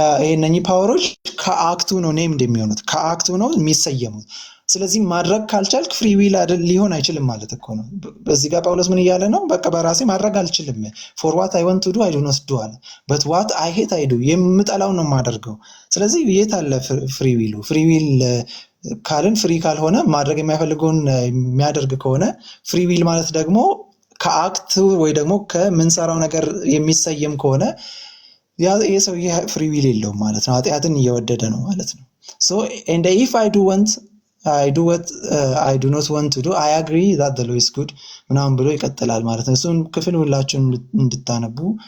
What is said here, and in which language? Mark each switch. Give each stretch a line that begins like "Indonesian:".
Amharic: እነኚህ ፓወሮች ከአክቱ ነው ኔም እንደሚሆኑት ከአክቱ ነው የሚሰየሙት። ስለዚህ ማድረግ ካልቻልክ ፍሪ ዊል ሊሆን አይችልም ማለት እኮ ነው። በዚህ ጋር ጳውሎስ ምን እያለ ነው? በቃ በራሴ ማድረግ አልችልም
English: for what I want to do I do not do
Amharic: አለ።
English: but what I hate I do
Amharic: የምጠላው ነው የማደርገው። ስለዚህ የት አለ ፍሪ ዊሉ? ፍሪ ዊል ካልን ፍሪ ካልሆነ ማድረግ የማይፈልገውን የሚያደርግ ከሆነ ፍሪ ዊል ማለት ደግሞ ከአክት ወይ ደግሞ ከምንሰራው ነገር የሚሰየም ከሆነ ይህ ሰው ፍሪ ዊል የለውም ማለት ነው። ኃጢአትን እየወደደ ነው ማለት ነው።
English: so and if I do what I do not want to do I agree that the law is good
Amharic: ምናምን ብሎ ይቀጥላል ማለት ነው። እሱን ክፍል ሁላችሁም እንድታነቡ